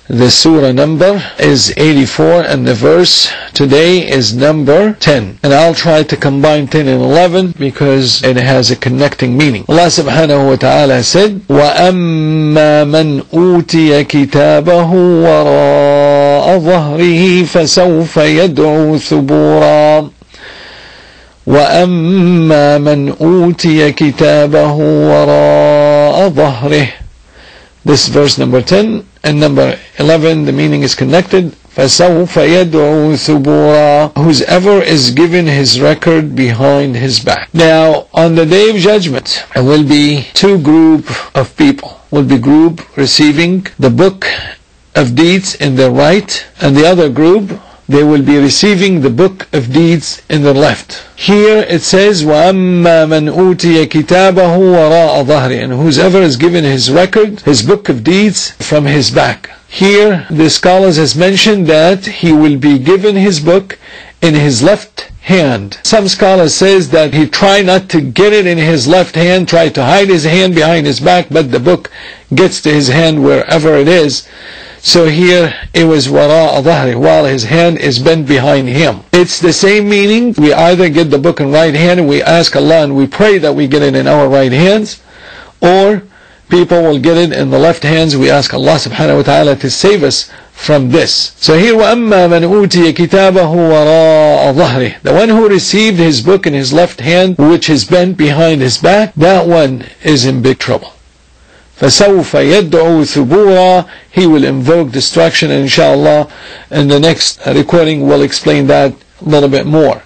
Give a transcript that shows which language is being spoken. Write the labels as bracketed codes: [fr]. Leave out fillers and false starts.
[en] The surah number is 84 and the verse today is number 10. And I'll try to combine 10 and 11 because it has a connecting meaning. [ar] Allah subhanahu wa ta'ala [en] said, [ar] وَأَمَّا مَنْ أُوتِيَ كِتَابَهُ وَرَاءَ ظَهْرِهِ فَسَوْفَ يَدْعُو ثُبُورًا وَأَمَّا مَنْ أُوتِيَ كِتَابَهُ وَرَاءَ ظَهْرِهِ. [en] This is verse number 10. And number 11, the meaning is connected. [ar] فَسَوْفَ يَدْعُو ثُبُورًا. [en] Whoever is given his record behind his back. Now, on the day of judgment, there will be two groups of people. Will be group receiving the book of deeds in their right, and the other group, they will be receiving the book of deeds in their left. Here it says, [ar] وَأَمَّا مَنْ أُوتِيَ كِتَابَهُ وَرَاءَ ظَهْرِهِ. [en] And whoever is given his record, his book of deeds, from his back. Here the scholars has mentioned that he will be given his book in his left hand. Some scholars says that he try not to get it in his left hand, try to hide his hand behind his back, but the book gets to his hand wherever it is. So here it was wara'a dhahri, while his hand is bent behind him. It's the same meaning. We either get the book in right hand and we ask Allah and we pray that we get it in our right hands, or people will get it in the left hands. We ask Allah subhanahu wa ta'ala to save us from this. So here, [ar] وَأَمَّا مَنْ أُوتِيَ كِتَابَهُ وَرَاءَ ظَهْرِهِ. [en] The one who received his book in his left hand, which is bent behind his back, that one is in big trouble. [ar] فَسَوْفَ يَدْعُو ثُبُورًا. [en] He will invoke destruction, and inshallah in the next recording we'll explain that a little bit more.